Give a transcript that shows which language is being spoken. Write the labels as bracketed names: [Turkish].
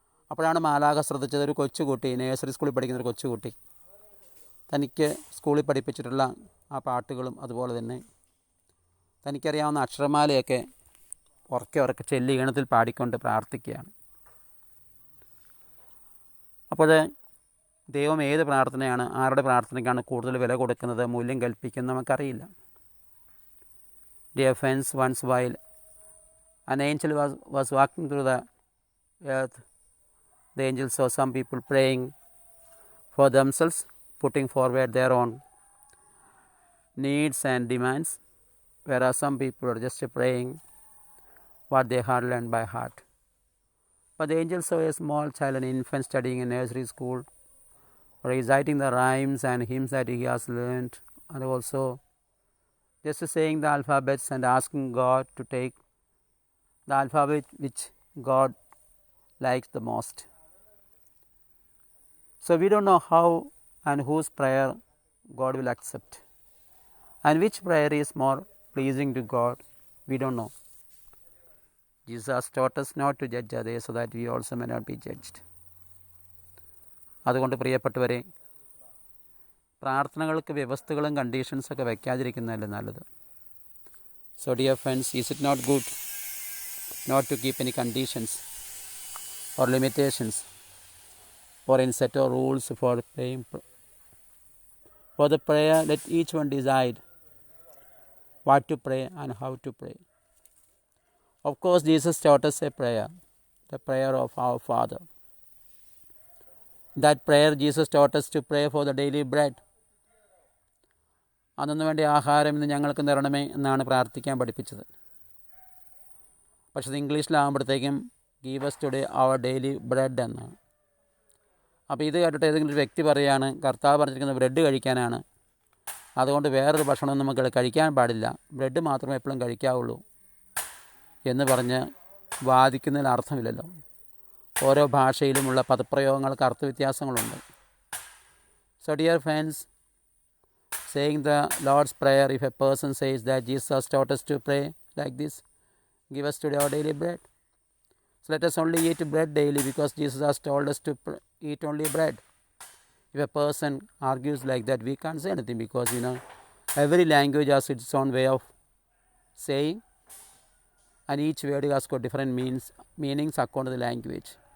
[Malayalam] അപ്പോഴാണ് മാലാഖ ശ്രദ്ധിച്ചത്, ഒരു കൊച്ചുകുട്ടി, നേഴ്സറി സ്കൂളിൽ പഠിക്കുന്ന ഒരു കൊച്ചുകുട്ടി, തനിക്ക് സ്കൂളിൽ പഠിപ്പിച്ചിട്ടുള്ള ആ പാട്ടുകളും അതുപോലെ തന്നെ തനിക്കറിയാവുന്ന അക്ഷരമാലയൊക്കെ ഉറക്കെ ചെല്ലി ഈണത്തിൽ പാടിക്കൊണ്ട് പ്രാർത്ഥിക്കുകയാണ്. അപ്പോൾ ദൈവം ഏത് പ്രാർത്ഥനയാണ്, ആരുടെ പ്രാർത്ഥനയ്ക്കാണ് കൂടുതൽ വില കൊടുക്കുന്നത്, മൂല്യം കൽപ്പിക്കുന്നത് നമുക്കറിയില്ല. [English] Dear friends, once while an angel was walking through the earth, the angel saw some people praying for themselves, putting forward their own needs and demands, whereas some people are just praying what they had learned by heart. But the angel saw a small child, an infant studying in nursery school, reciting the rhymes and hymns that he has learned, and also just saying the alphabets and asking God to take the alphabet which God likes the most. So we don't know how and whose prayer God will accept, and which prayer is more pleasing to God, we don't know. Jesus taught us not to judge others so that we also may not be judged. [Malayalam] അതുകൊണ്ട് പ്രിയപ്പെട്ടവരെ, പ്രാർത്ഥനകൾക്ക് വ്യവസ്ഥകളും കണ്ടീഷൻസൊക്കെ വയ്ക്കാതിരിക്കുന്നതല്ലേ നല്ലത്. [English] So dear friends, is it not good not to keep any conditions or limitations or any set of rules for praying? For the prayer, let each one decide what to pray and how to pray. Of course, Jesus taught us a prayer, the prayer of our Father. That prayer Jesus taught us to pray for the daily bread. [Malayalam] അന്നു വേണ്ടി ആഹാരം ഇന്ന് ഞങ്ങൾക്ക് തരണമേ എന്നാണ് പ്രാർത്ഥിക്കാൻ പഠിപ്പിച്ചത്. പക്ഷേ അത് ഇംഗ്ലീഷിലാകുമ്പോഴത്തേക്കും [English] give us today our daily bread [Malayalam] എന്നാണ്. അപ്പോൾ ഇത് കേട്ടിട്ട് ഏതെങ്കിലും ഒരു വ്യക്തി പറയുകയാണ്, കർത്താവ് പറഞ്ഞിരിക്കുന്നത് ബ്രെഡ് കഴിക്കാനാണ്, അതുകൊണ്ട് വേറൊരു ഭക്ഷണം നമുക്ക് കഴിക്കാൻ പാടില്ല, ബ്രെഡ് മാത്രമേ എപ്പോഴും കഴിക്കാവുള്ളൂ എന്ന് പറഞ്ഞ് വാദിക്കുന്നതിൽ അർത്ഥമില്ലല്ലോ. ഓരോ ഭാഷയിലുമുള്ള പദപ്രയോഗങ്ങൾക്ക് അർത്ഥവ്യത്യാസങ്ങളുണ്ട്. [English] So dear friends, saying the Lord's Prayer, if a person says that Jesus taught us to pray like this, give us today our daily bread. So let us only eat bread daily because Jesus has told us to eat only bread. If a person argues like that, we can't say anything because every language has its own way of saying, and each word has got different meanings according to the language.